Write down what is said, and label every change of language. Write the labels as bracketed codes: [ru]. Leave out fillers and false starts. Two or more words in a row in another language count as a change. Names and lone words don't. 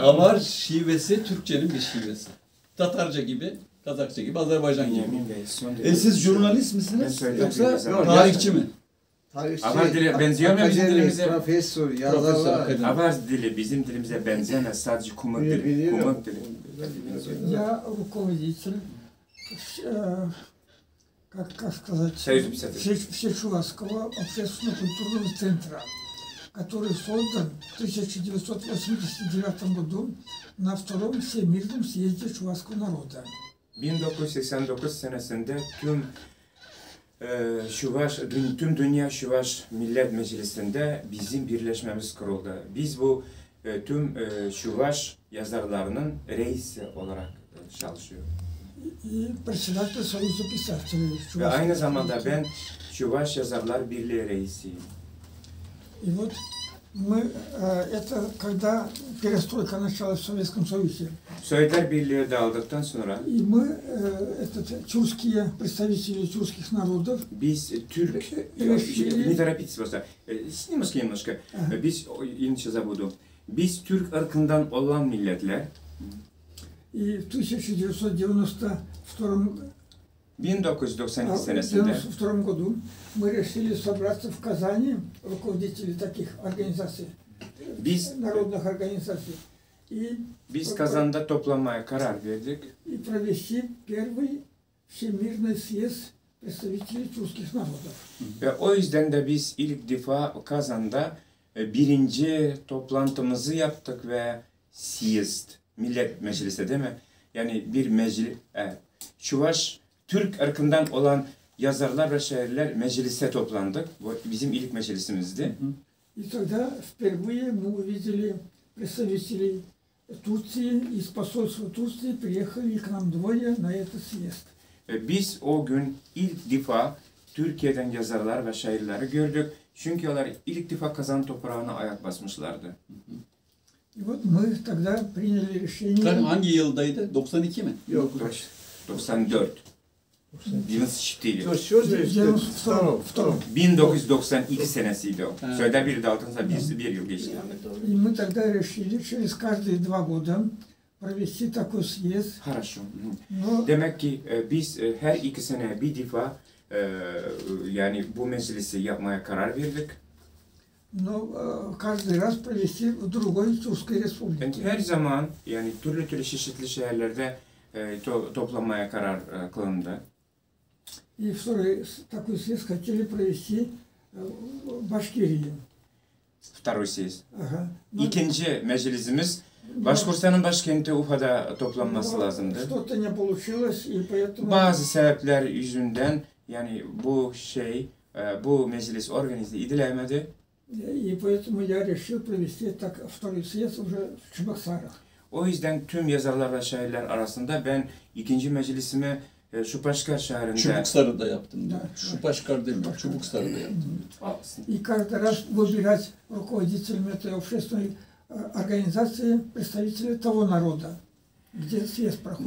[tr] Avar şivesi Türkçenin bir şivesi. Tatarca gibi, Kazakça gibi, Azerbaycan gibi. Yemin be. Siz jurnalist misiniz? Ben Yoksa söyleyeyim. tarihçi mi? Tarihçi, Avar dili benziyor mu bizim dilimize? Profesör, yazarlar. Avar dili bizim dilimize benzemez. Sadece kumut dili. Kumut dili. [ru] Я руководитель, как сказать, Союза писателей. Всечувашского общественно-культурного центра, который создан в 1989 году на Втором Всемирном съезде чувашского народа. [tr] 1989 senesinde tüm Dünya Şuvaş Millet Meclisi'nde bizim birleşmemiz kuruldu. Biz bu tüm Şuvaş yazarlarının reisi olarak çalışıyoruz. [ru] И председатель Союза писателей. [tr] Ve aynı zamanda ben Şuvaş Yazarlar Birliği reisiyim. [ru] И вот мы, это когда перестройка началась в Советском Союзе. [tr] Sovyetler Birliği dağıldıktan sonra [ru] И мы, тюркские представители тюркских народов, [tr] biz Türk, [ru] не торопитесь просто, немножко, biz, иначе забуду, [tr] biz Türk ırkından olan milletler, [ru] и в 1992 [tr] 1992 senesinde [ru] 1992 году мы решили собраться в Казани, руководители таких организаций, народных организаций, [tr] biz Kazan'da toplanmaya karar verdik [ru] и провести первый всемирный съезд представителей тюркских народов. [tr] ve o yüzden de biz ilk defa Kazan'da birinci toplantımızı yaptık ve siyest, millet meclisi değil mi? Yani bir meclis, Çuvaş, Türk ırkından olan yazarlar ve şairler meclise toplandık. Bu bizim ilk meclisimizdi. [ru] И тогда впервые мы увидели представителей Турции, из посольства Турции приехали к нам двое на этот съезд. [tr] Biz o gün ilk defa Türkiye'den yazarlar ve şairleri gördük. Çünkü onlar ilk defa Kazan toprağına ayak basmışlardı. [ru] И вот мы тогда приняли решение. [tr] Hangi yıldaydı? 92 mi? Yok. 94. Yunus çiftliği. [ru] Втором. [tr] 1992 senesiydi o. Evet. Söyle bir de altınsa bir yıl geçti. [ru] И мы тогда решили через каждые 2 года провести такой съезд. Хорошо. Но [tr] Demek ki biz her 2 sene bir defa yani bu meclisi yapmaya karar verdik. [ru] Но каждый раз провести в другой Тюркской [tr] Yani [ru] республике. [tr] her zaman yani türlü çeşitli şehirlerde toplanmaya karar kılındı. [ru] И второй такой съезд хотели провести в Башкирии. Второй съезд. Ага. Но- [tr] İkinci meclisimiz Başkurt'un başkenti Ufa'da toplanması [ru] но [tr] lazımdı. [ru] Что-то не получилось, и поэтому [tr] Bazı sebepler yüzünden yani bu meclis organize edilemedi. [ru] и поэтому я решил провести так второй съезд уже в Чебоксарах. [tr] O yüzden tüm yazarlar ve şairler arasında ben ikinci meclisimi Şupaşkar şehrinde Çubuksarı'da yaptım diyor. Evet. Şupaşkar demiyor, Çubuksarı'da yaptım. [ru] И каждый раз выбирать руководителем этой общественной организации представителей того народа, где съезд проходит.